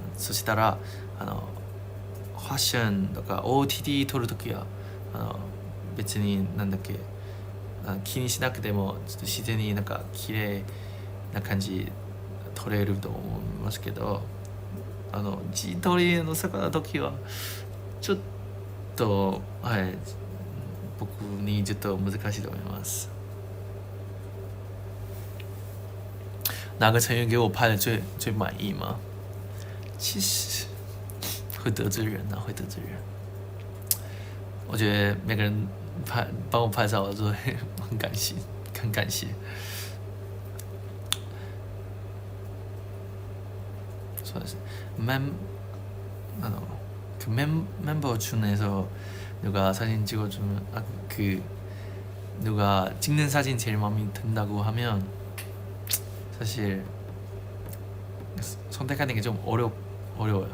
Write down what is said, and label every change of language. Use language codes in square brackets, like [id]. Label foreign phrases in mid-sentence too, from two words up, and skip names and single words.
[ja] そしたらファッションとか OOTD 撮るときは別になんだっけ気にしなくてもちょっと自然になんか綺麗な感じ撮れると思いますけど、自撮りの坂の時はちょっと僕にちょっと難しいと思います。 [zh] 哪个成员给我拍的最满意吗？其实会得罪人啊，会得罪人。我觉得每个人帮我拍照的时候很感谢，很感谢。 [ja] そうです。 [ko] 멤버 중에서 누가 사진 찍어주면 누가 찍는 사진 제일 마음에 든다고 하면 사실 선택하는 게 좀 어려워요.